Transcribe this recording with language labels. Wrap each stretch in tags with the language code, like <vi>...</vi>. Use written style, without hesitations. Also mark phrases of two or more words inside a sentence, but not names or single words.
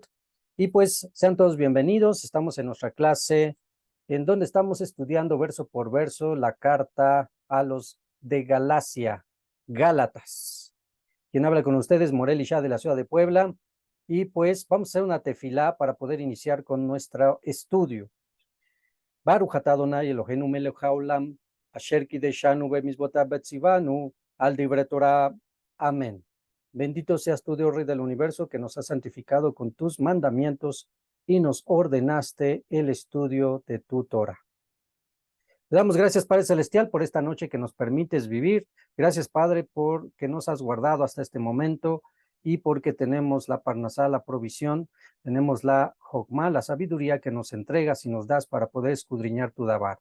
<es>Y pues sean todos bienvenidos. Estamos en nuestra clase en donde estamos estudiando verso por verso la carta a los de Galacia, Gálatas. Quien habla con ustedes, Morel Isha de la ciudad de Puebla. Y pues vamos a hacer una tefilá para poder iniciar con nuestro estudio.</es> <he>ברוך אתה אדני אלוהינו מלך העולם, אשר קדשנו במצוותיו וציוונו, על דברי תורה.</he> <es>Amén. Bendito seas tú, Dios Rey del universo, que nos has santificado con tus mandamientos y nos ordenaste el estudio de tu Torah. Le damos gracias, Padre Celestial, por esta noche que nos permites vivir. Gracias, Padre, porque nos has guardado hasta este momento y porque tenemos la parnasá, la provisión, tenemos la jokmá, la sabiduría que nos entregas y nos das para poder escudriñar tu dabar.</es>